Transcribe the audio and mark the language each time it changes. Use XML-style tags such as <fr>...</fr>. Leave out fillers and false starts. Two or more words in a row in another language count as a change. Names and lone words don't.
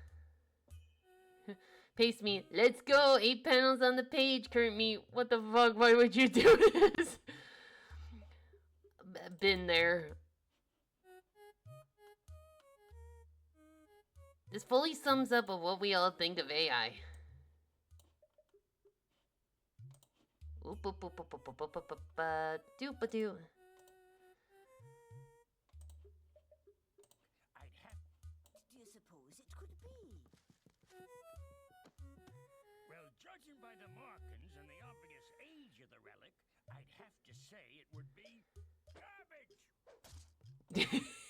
<en>Paste me. Let's go. 8 panels on the page, current me. What the fuck? Why would you do this? Been there. This fully sums up of what we all think of AI. Oop, oop, oop, oop, oop, oop, oop, oop, doop-a-doo. Do you suppose it could be? Well, judging by the markings and the obvious age of the relic, I'd have to say it would be garbage.</en>